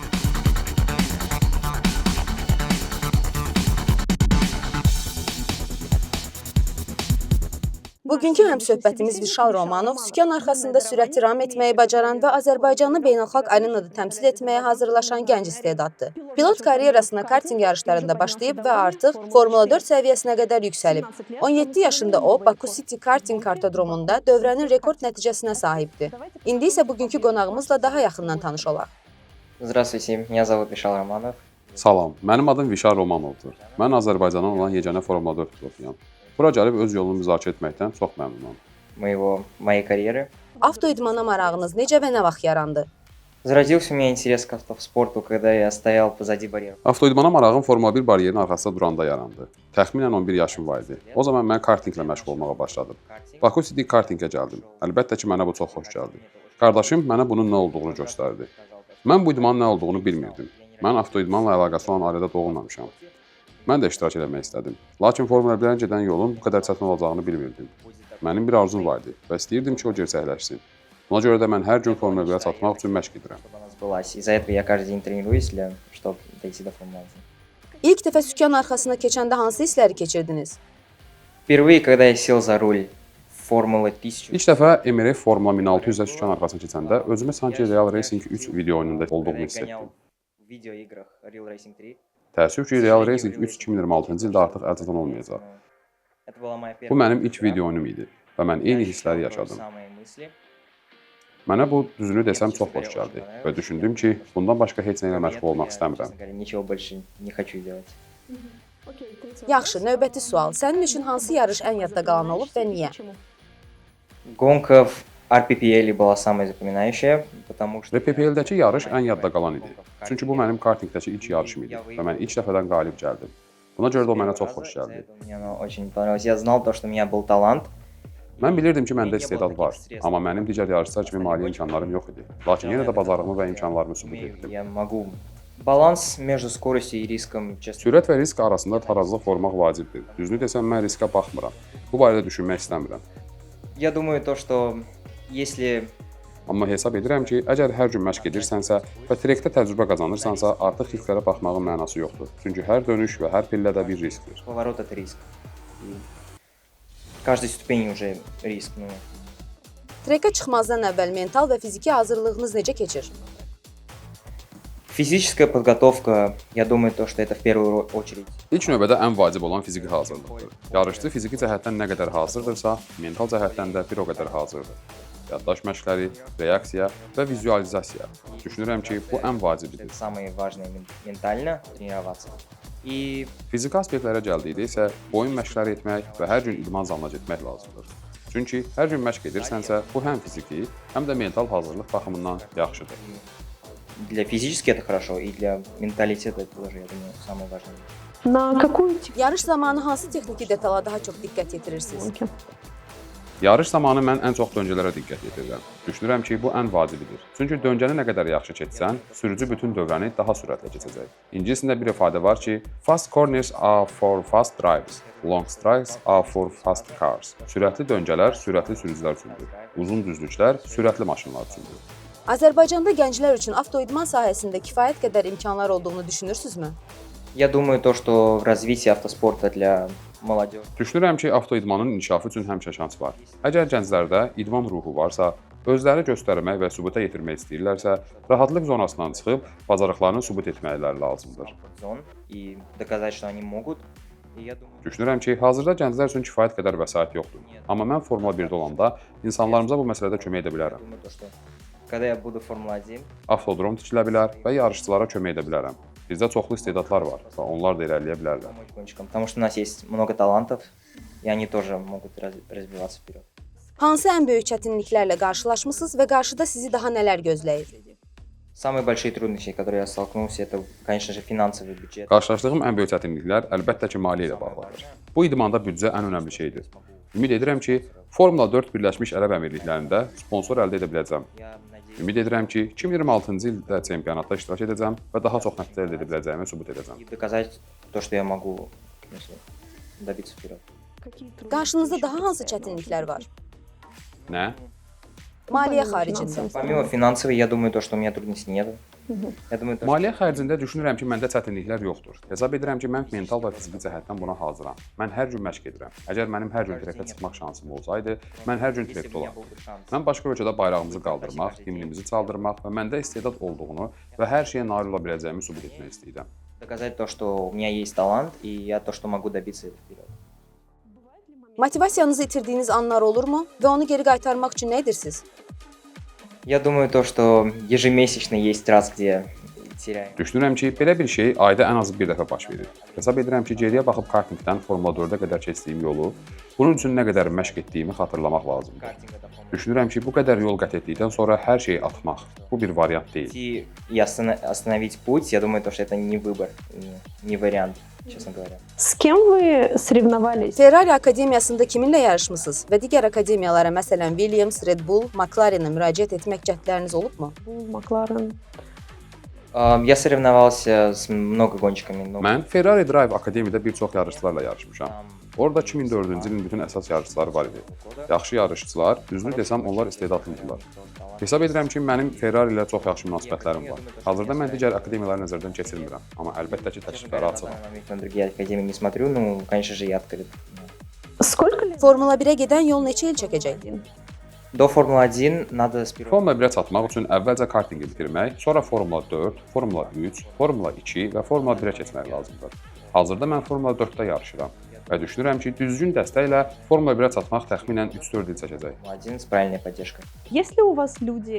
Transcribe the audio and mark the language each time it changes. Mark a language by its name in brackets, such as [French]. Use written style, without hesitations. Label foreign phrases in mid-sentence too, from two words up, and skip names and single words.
[Azerbaijani] Bugünkü həmsöhbətimiz Vişal Romanov sükan arxasında sürəti ram etməyi bacaran və Azərbaycanı beynəlxalq arenada təmsil etməyə hazırlaşan gənc istedaddır. Pilot karyerasına karting yarışlarında başlayıb və artıq Formula 4 səviyyəsinə qədər yüksəlib. 17 yaşında o, Baku City Karting kartodromunda dövrənin rekord nəticəsinə sahibdir. İndi isə bugünkü qonağımızla daha yaxından tanış olaq. [Russian] Здравствуйте, меня зовут Вишал Романов. [Azerbaijani] Salam, mənim adım Vişal Romanovdur. Mən Azərbaycandan olan yeganə Formula 4 pilotuyam. Bura gəlib öz yolunu müzakirə etməkdən çox məmnunam. [Russian] Моей карьеры. [Azerbaijani] Avtoidmana marağınız necə və nə vaxt yarandı? [Russian] Зародился у меня интерес к автоспорту, когда я стоял позади барьера. [Azerbaijani] Avtoidmana marağım Formula 1 bariyerinin arxasında duranda yarandı. Təxminən 11 yaşım var idi. O zaman mən kartinglə məşğul olmağa başladım. Baku City Kartingə gəldim. Əlbəttə ki, mənə bu çox xoş gəldi. Qardaşım mənə bunun nə olduğunu göstərdi. Mən bu idmanın nə olduğunu bilmirdim. Mən avtoidmanla əlaqəsi olan ailədə doğulmamışam. Mən də iştirak etmək istədim. Lakin Formula 1-ə gedən yolun bu qədər çətin olacağını bilmirdim. Mənim bir arzum var idi və istəyirdim ki, o gerçəkləşsin. Buna görə də mən hər gün Formula 1-ə çatmaq üçün məşq edirəm. [Russian] Из-за этого я каждый день тренируюсь, чтобы дойти до Формулы 1. [Azerbaijani] İlk dəfə sükan arxasına keçəndə hansı hissləri keçirdiniz? [Russian] Впервые, когда я сел за руль Формулы 1000, [Azerbaijani] İlk dəfə MRF Formula 1600-ə sükan arxasına keçəndə özümü sanki Real Racing 3 video oyununda olduğumu hiss etdim. [Russian] в видеоиграх Real Racing 3. [Azerbaijani] Təəssüf ki, Real Racing 3 2026-cı ildə artıq əlçatan olmayacaq. [Russian] Это была моя [Azerbaijani] Bu [Russian] первая [Azerbaijani] mənim ilk video oyunum idi və mən eyni hissləri yaşadım. Mənə bu düzünü desəm çox xoş gəldi və düşündüm ki, bundan başqa heç nə ilə məşğul olmaq istəmirəm. [Russian] Nичего больше не хочу делать. [Azerbaijani] Yaxşı, növbəti sual. Sənin üçün hansı yarış ən yadda qalan olub və niyə? [Russian] Гонка в RPPL была самая запоминающая, потому что [Azerbaijani] RPPL-dəki yarış ən yadda qalan idi. Çünki bu mənim kartingdəki ilk yarışım idi və mən ilk dəfədən qalib gəldim. Buna görə də o mənə çox xoş gəldi. [Russian] Мне оно очень понравилось. Я знал то, что у меня был талант. [Azerbaijani] Mən bilirdim ki, məndə istedad var, amma mənim digər yarışçılar kimi maliyyə imkanlarım yox idi. Lakin yenə də bacarığımı və imkanlarımı sübut etdim. [Russian] Я могу. Баланс между скоростью и риском, честно. [Azerbaijani] Sürət və risk arasında tarazlıq qorumaq vacibdir. Düzünü desəm, mən riskə baxmıram. Bu barədə düşünmək istəmirəm. [Russian] Я думаю то, что если [Azerbaijani] Amma hesab edirəm ki, əgər hər gün məşq edirsənsə və trekdə təcrübə qazanırsansa, artıq risklərə baxmağın mənası yoxdur. Çünki hər dönüş və hər pillədə bir riskdir. [Russian] поворот это риск. И каждой ступени уже риск. [Azerbaijani] Trekə çıxmazdan əvvəl mental və fiziki hazırlığınız necə keçir? [Russian] Fizическая подготовка, я думаю то, что это в первую очередь. [Azerbaijani] İlk növbədə ən vacib olan fiziki hazırlıqdır. Yarışçı fiziki cəhətdən nə qədər hazırdırsa, mental cəhətdən də bir o qədər hazırdır. Yaddaş məşqləri, reaksiya və vizualizasiya. Düşünürəm ki, bu ən vacibidir. [Russian] Это самое важное ментально тренироваться. И [Azerbaijani] Fiziki aspektlərə gəldikdə isə boyun məşqləri etmək və hər gün idman zalına getmək lazımdır. Çünki hər gün məşq edirsənsə, bu həm fiziki, həm də mental hazırlıq baxımından yaxşıdır. [Russian] для физически это хорошо, и для менталитета это тоже, я думаю, самое важное. На какую [Azerbaijani] Yarış zamanı hansı texniki detala daha çox diqqət yetirirsiniz? [Russian] технику? [Azerbaijani] Yarış zamanı mən ən çox döngələrə diqqət yetirirəm. Düşünürəm ki, bu ən vacibidir. Çünki döngəni nə qədər yaxşı keçsən, sürücü bütün dövrəni daha sürətlə keçəcək. İngiliscəsində bir ifadə var ki, [English] fast corners are for fast drivers, long strikes are for fast cars. [Azerbaijani] Sürətli döngələr sürətli sürücülər üçündür. Uzun düzlüklər sürətli maşınlar üçündür. Azərbaycanda gənclər üçün avtoidman sahəsində kifayət qədər imkanlar olduğunu düşünürsünüzmü? [Russian] Я думаю то, что в развитии автоспорта для молодежи [Azerbaijani] Düşünürəm ki, avtoidmanın inkişafı üçün həmişə şans var. Əgər gənclərdə idman ruhu varsa, özləri göstərmək və sübuta yetirmək istəyirlərsə, rahatlıq zonasından çıxıb bacarıqlarını sübut etmələri lazımdır. [Russian] зон и доказать, что они могут. И я думаю, [Azerbaijani] Düşünürəm ki, hazırda gənclər üçün kifayət qədər vəsait yoxdur. Amma mən Formula 1-də olanda insanlarımıza bu məsələdə kömək edə bilərəm. [Russian] то, что когда я буду Формула-1, [Azerbaijani] Avtodrom tikilə bilər və yarışçılara kömək edə bilərəm. Bizdə çoxlu istedadlar var və onlar da irəliləyə bilərlər. [Russian] помочь гонщикам, потому что у нас есть много талантов, и они тоже могут развиваться вперед. [Azerbaijani] Hansı ən böyük çətinliklərlə qarşılaşmısınız və qarşıda sizi daha nələr gözləyir? [Russian] Samые большие трудности, которые я столкнулся, это, конечно же, финансовый бюджет. [Azerbaijani] Qarşılaşdığım ən böyük çətinliklər əlbəttə ki, maliyyə ilə bağlıdır. Bu idmanda büdcə ən önəmli şeydir. Ümid edirəm ki, Formula 4 Birləşmiş Ərəb Əmirliklərində sponsor əldə edə biləcəm. [Russian] Я надеюсь, [Azerbaijani] Ümid edirəm ki, 2026-cı ildə çempionatda iştirak edəcəm və daha çox nəticə əldə edə biləcəyimi sübut edəcəm. [Russian] и доказать то, что я могу добиться вперед. [Azerbaijani] Qarşınızda daha hansı çətinliklər var? Nə? Maliyyə xaricində. [Russian] Помимо финансовой, я думаю, то, что у меня трудностей нет. Я думаю, то, что [Azerbaijani] Maliyyə xərcində düşünürəm ki, məndə çətinliklər yoxdur. Hesab edirəm ki, mən mental və fiziki cəhətdən buna hazıram. Mən hər gün məşq edirəm. Əgər mənim hər gün trekkə çıxmaq şansım olsaydı, mən hər gün [Russian] если [Azerbaijani] trekkdə [Russian] бы у меня [Azerbaijani] olardım. [Russian] был бы şans. [Azerbaijani] Mən başqa ölkədə bayrağımızı qaldırmaq, himnimizi çaldırmaq və məndə istedad olduğunu və hər şeyə nail ola biləcəyimi sübut etmək istəyirəm. [Russian] Доказать то, что у меня есть талант, и я то, что могу добиться вперед. [Azerbaijani] Motivasiyanızı itirdiyiniz anlar olurmu və onu geri qaytarmaq üçün nə edirsiniz? [Russian] Я думаю, то, что ежемесячно есть раз, где теряем. [Azerbaijani] Düşünürəm ki, belə bir şey ayda ən azı bir dəfə baş verir. Hesab edirəm ki, geriyə baxıb kartingdən Formula 4-ə qədər keçdiyim yolu, bunun üçün nə qədər məşq etdiyimi xatırlamaq lazımdır. [Russian] Картинг это помощь. [Azerbaijani] Düşünürəm ki, bu qədər yol qət etdikdən sonra hər şeyi atmaq bu bir variant deyil. [Russian] Идти и остановить путь, я думаю, то, что это не выбор, не вариант, честно говоря. С кем вы соревновались? [Azerbaijani] Ferrari Akademiyasında kiminlə yarışmısınız və digər akademiyalara, məsələn Williams, Red Bull, McLarenə müraciət etmək cəhdləriniz olubmu? [Russian] Макларен. Я соревновался с много гонщиками, но [Azerbaijani] Mən Ferrari Drive Akademiyada bir çox yarışçılarla yarışmışam. [Russian] там [Azerbaijani] Orada 2004-cü ilin bütün əsas yarışçıları var idi. Yaxşı yarışçılar, düzünü desəm onlar istedadlıdırlar. Hesab edirəm ki, mənim Ferrari ilə çox yaxşı münasibətlərim var. Hazırda mən digər akademiyaları nəzərdən keçirmirəm, amma əlbəttə ki, təkliflərə [Russian] на [Azerbaijani] açığam. [Russian] данный момент на другие академии не смотрю, ну, конечно же, я открыт. Сколько лет? [Azerbaijani] Formula 1-ə gedən yol neçə il çəkəcək? [Russian] До Формулы-1 надо сперва [Azerbaijani] Formula 1-ə çatmaq üçün əvvəlcə kartingi bitirmək, sonra Formula 4, Formula 3, Formula 2 və Formula 1-ə keçmək lazımdır. Hazırda mən Formula 4-də yarışıram və düşünürəm ki, düzgün dəstəklə Formula 1-ə çatmaq təxminən 3-4 il çəkəcək. [Russian] Формулы-1 с правильной поддержкой. Есть ли у вас люди?